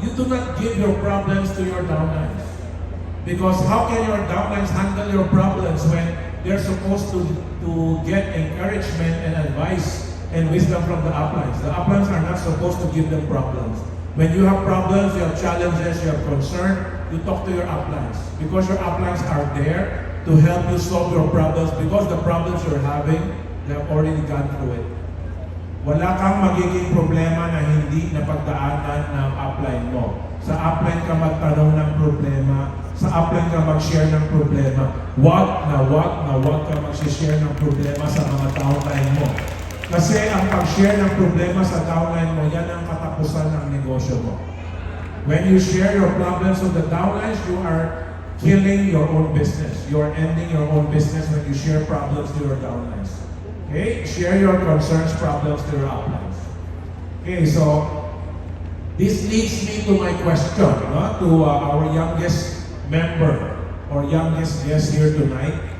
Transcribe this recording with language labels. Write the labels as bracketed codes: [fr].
[en] You do not give your problems to your downlines. Because how can your downlines handle your problems when they're supposed to get encouragement and advice and wisdom from the uplines? The uplines are not supposed to give them problems. When you have problems, you have challenges, you have concern, you talk to your uplines. Because your uplines are there to help you solve your problems, because the problems you're having, they have already gone through it. [tl] Wala kang magiging problema na hindi napagdaanan ng upline mo. Sa upline ka magtanong ng problema, sa upline ka mag-share ng problema. Wag ka mag-share ng problema sa mga downline mo. Kasi ang pag-share ng problema sa downline mo, yan ang katapusan ng negosyo mo. [en] When you share your problems with the downlines, you are killing your own business. You are ending your own business when you share problems to your downlines. Okay? Share your concerns, problems to your uplines. Okay, so this leads me to my question, to our youngest member or youngest guest here tonight.